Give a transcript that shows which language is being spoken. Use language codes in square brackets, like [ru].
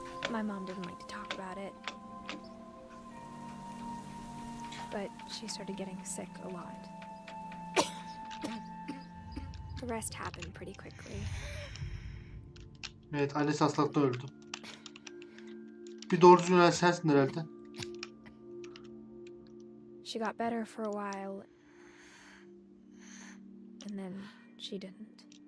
[en] My mom didn't like to talk about it. But she started getting sick a lot. The rest happened pretty quickly. [tr] Evet, annesi hastalıkta öldü. Bir doğru düzgün ölen sensin herhalde. [en] She got better for a while, and then she didn't.